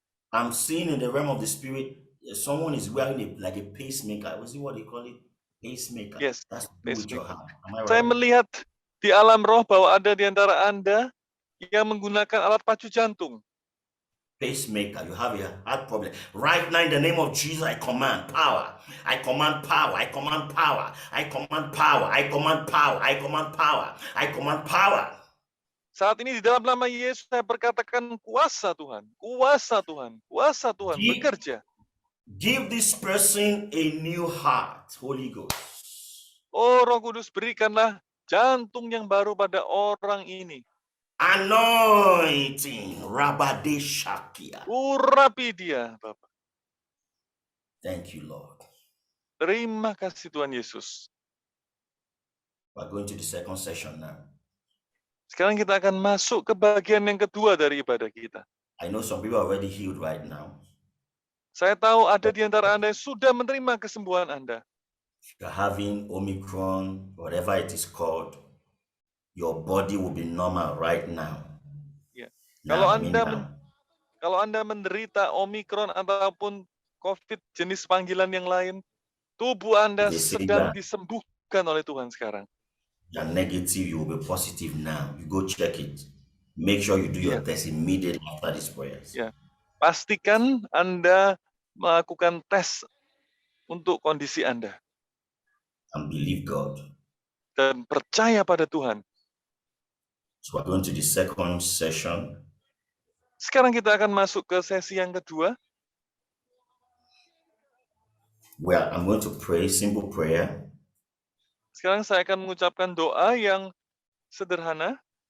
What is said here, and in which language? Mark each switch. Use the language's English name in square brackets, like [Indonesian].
[English] I'm seeing in the realm of the Spirit, someone is wearing like a pacemaker. What do you call it? Pacemaker. Yes, That's with your heart. Am I right? [Indonesian] Saya melihat di alam roh bahwa ada di antara Anda yang menggunakan alat pacu jantung. [English] Pacemaker, you have a heart problem. Right now, in the name of Jesus, I command power. I command power. I command power. I command power. I command power. I command power. I command power. [Indonesian] Saat ini di dalam nama Yesus saya berkatakan kuasa Tuhan, kuasa Tuhan, kuasa Tuhan bekerja. [English] Give this person a new heart, Holy Ghost. [Indonesian] Oh Roh Kudus, berikanlah jantung yang baru pada orang ini. [English] Anointing, Rabadeshakia. [Indonesian] Urapi dia, Bapak. [English] Thank you, Lord. [Indonesian] Terima kasih Tuhan Yesus. [English] We're going to the second session now. [Indonesian] Sekarang kita akan masuk ke bagian yang kedua dari ibadah kita. [English] I know some people are already healed right now. [Indonesian] Saya tahu ada di antara Anda yang sudah menerima kesembuhan Anda. [English] If you're having Omicron, whatever it is called, your body will be normal right now. [Indonesian] Ya. [English] Now, [Indonesian] Kalau Anda menderita Omicron ataupun COVID jenis panggilan yang lain, tubuh Anda sedang disembuhkan oleh Tuhan sekarang. [English] You're negative, you will be positive now. You go check it. Make sure you do your test immediately after these prayers. [Indonesian] Ya. Pastikan Anda melakukan tes untuk kondisi Anda. [English] And believe God. [Indonesian] Dan percaya pada Tuhan. [English] So we're going to the second session. [Indonesian] Sekarang kita akan masuk ke sesi yang kedua. [English] Where I'm going to pray simple prayer. [Indonesian] Sekarang saya akan mengucapkan doa yang sederhana.